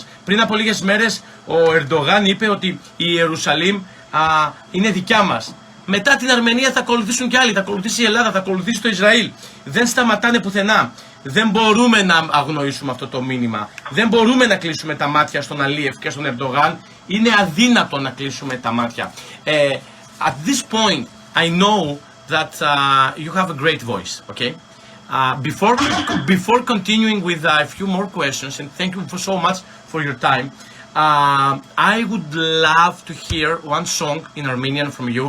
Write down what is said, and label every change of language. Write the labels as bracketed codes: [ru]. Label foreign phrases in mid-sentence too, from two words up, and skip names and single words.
[el] Πριν από λίγες μέρες ο Ερντογάν είπε ότι η Ιερουσαλήμ είναι δικιά μας. μετά την Αρμενία θα ακολουθήσουν και άλλοι, θα ακολουθήσει η Ελλάδα, θα ακολουθήσει το Ισραήλ. Δεν σταματάνε πουθενά. Δεν μπορούμε να αγνοήσουμε αυτό το μήνυμα. Δεν μπορούμε να κλείσουμε τα μάτια στον Αλίεφ και στον Ερντογάν. Είναι αδύνατο να κλείσουμε τα μάτια. [en] At this point, I know that you have a great voice, okay? Before continuing with a few more questions, and thank you so much for your time, I would love to hear one song in Armenian from you.